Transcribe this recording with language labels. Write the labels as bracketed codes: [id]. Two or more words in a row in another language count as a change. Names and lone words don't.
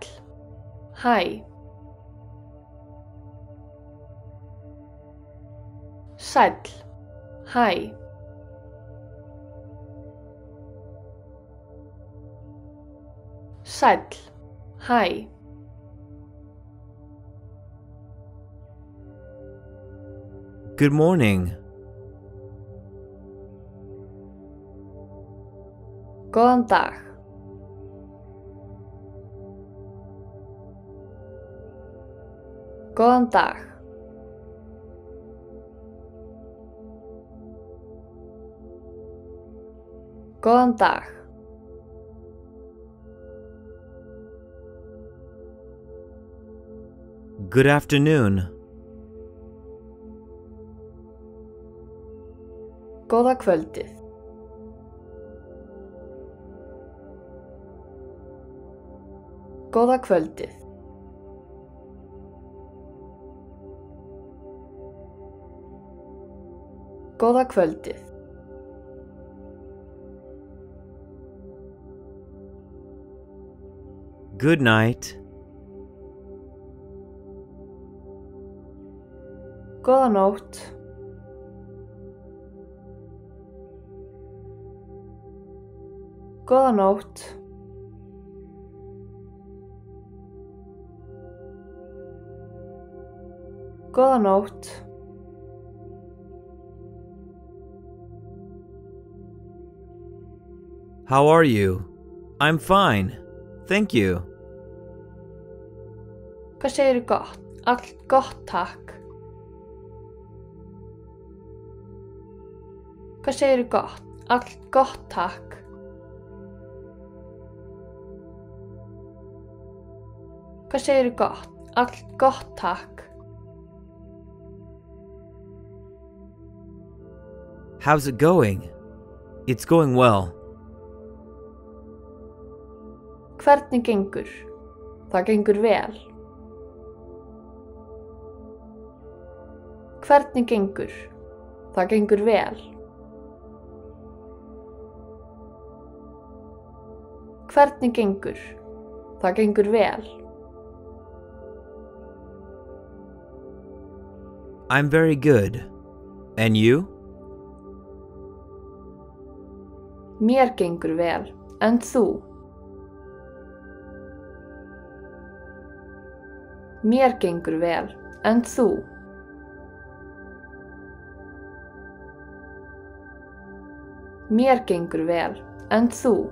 [is] Hæ. Sæll. Hæ. Sæll. Hæ. [en] Good morning. [is] Góðan dag. Góðan dag. Góðan dag. [en] Good afternoon. [is] Góða kvöldið. Góða kvöldið. Góða kvöldið. [en] Good night. [is] Góða nótt. Góða nótt. Góða nótt. [en] How are you? I'm fine. Thank you. [is] Hvað segirðu gott? Allt gott, takk. Hvað segirðu gott? Allt gott, takk. Hvað segirðu gott? Allt gott, takk. [en] How's it going? It's going well. [is] Hvernig gengur? Það gengur vel. Hvernig gengur? Það gengur vel. Hvernig gengur? Það gengur vel. [en] I'm very good. And you? [is] Mér gengur vel. En þú? Mér gengur vel. En þú? Mér gengur vel. En þú?